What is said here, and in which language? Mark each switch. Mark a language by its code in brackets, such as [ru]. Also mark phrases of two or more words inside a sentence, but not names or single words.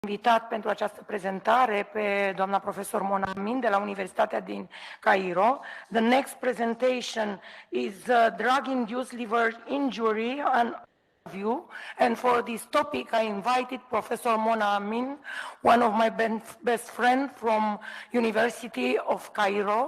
[ro] invitat pentru această prezentare pe doamna profesor Mona Amin de la Universitatea din Cairo. [en] The next presentation is drug-induced liver injury and overview. And for this topic, I invited Professor Mona Amin, one of my best friends from University of Cairo.